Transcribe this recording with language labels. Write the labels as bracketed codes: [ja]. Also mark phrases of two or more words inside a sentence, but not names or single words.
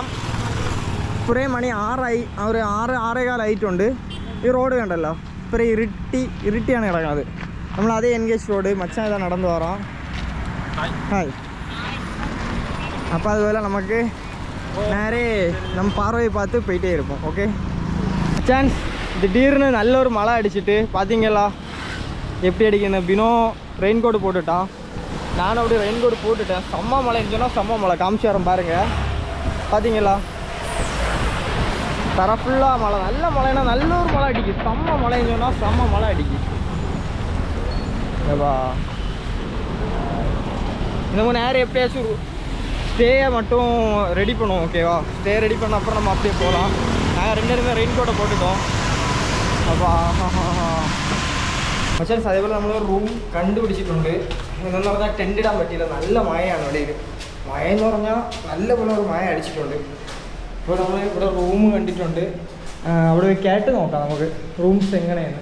[ml] കുറേ മണി 6 ആയി. ഒരു 6-6:15 ആയിട്ടുണ്ട്. ഈ റോഡ് കണ്ടല്ലോ, ഇപ്പം ഇരുട്ടിയാണ് കിടക്കുന്നത്. നമ്മൾ അതേ എൻഗേജ് റോഡ് മച്ചാൻ ഇതാ നടന്നു പോകാം. ഹായ്. അപ്പോൾ അതുപോലെ നമുക്ക് നേരെ [ta] நம்ம பார்வையை பார்த்து போயிட்டே இருப்போம். ஓகே சான்ஸ் திடீர்னு நல்ல ஒரு மழை அடிச்சுட்டு பார்த்தீங்களா எப்படி அடிக்கணும். பினோ [en] rain coat [ta] போட்டுட்டான், நானும் அப்படியே [en] rain coat [ta] போட்டுட்டேன். செம்ம மழைன்னு சொன்னால் செம்ம மழை. காமிச்சு வரேன் பாருங்கள். பார்த்தீங்களா தர ஃபுல்லாக மழை. நல்ல மழைன்னா நல்ல ஒரு மழை அடிக்குது. செம்ம மழைன்னு சொன்னால் செம்ம மழை அடிக்குது. ஏவா நம்ம நேரம் எப்படியாச்சும் ஸ்டேயை மட்டும் ரெடி பண்ணுவோம். ஓகேவா, ஸ்டே ரெடி பண்ண அப்புறம் நம்ம அப்படியே போகலாம். நாங்கள் 2 பேருமே ரெயின் கோட்டை போட்டுட்டோம். [ml] அப்பா മച്ചാൻസ് അതേപോലെ നമ്മൾ റൂം കണ്ടുപിടിച്ചിട്ടുണ്ട്. എന്നു പറഞ്ഞാൽ ടെൻ്റ് ഇടാൻ പറ്റിയില്ല. നല്ല മഴയാണ് ഇവിടെ. മഴയെന്ന് പറഞ്ഞാൽ നല്ല പോലെ ഒരു മഴ അടിച്ചിട്ടുണ്ട്. ഇപ്പോൾ നമ്മൾ ഇവിടെ റൂം കണ്ടിട്ടുണ്ട്. അവിടെ കേട്ട് നോക്കാം നമുക്ക് റൂംസ് എങ്ങനെയാണ്.